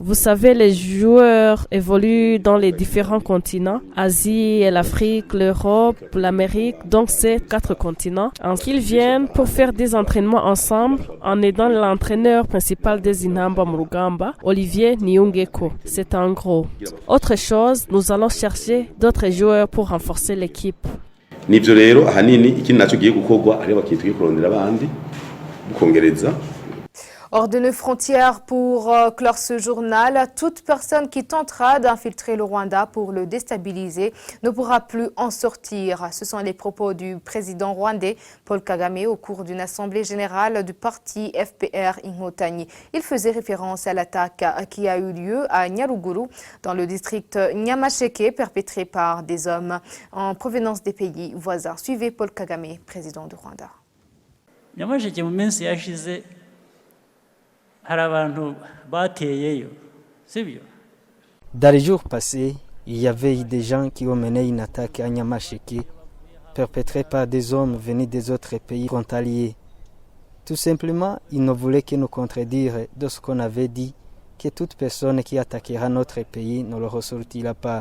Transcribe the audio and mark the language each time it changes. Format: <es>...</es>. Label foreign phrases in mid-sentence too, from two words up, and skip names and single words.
<fr>Vous savez, les joueurs évoluent dans les différents continents, Asie et l'Afrique, l'Europe, l'Amérique, donc c'est 4 continents. Qu'ils viennent pour faire des entraînements ensemble en aidant l'entraîneur principal des Inamba Murugamba, Olivier Niungeko. C'est en gros. Autre chose, nous allons chercher d'autres joueurs pour renforcer l'équipe.</fr> <rn>Nivyo rero ahanini ikindi naco giye gukorwa ari bakitwiye kurondera abandi mukongereza.</rn> <fr>Hors de nos frontières, pour clore ce journal, toute personne qui tentera d'infiltrer le Rwanda pour le déstabiliser ne pourra plus en sortir. Ce sont les propos du président rwandais Paul Kagame au cours d'une assemblée générale du parti FPR Inkotanyi. Il faisait référence à l'attaque qui a eu lieu à Nyaruguru, dans le district Nyamasheke, perpétrée par des hommes en provenance des pays voisins. Suivez Paul Kagame, président du Rwanda.</fr> <rn>Nyamasheke mu minsi yashize</rn> <fr>Dans les jours passés, il y avait des gens qui ont mené une attaque à Nyamasheke, perpétrée par des hommes venus des autres pays frontaliers. Tout simplement, ils ne voulaient que nous contredire de ce qu'on avait dit, que toute personne qui attaquera notre pays ne le ressortira pas.</fr>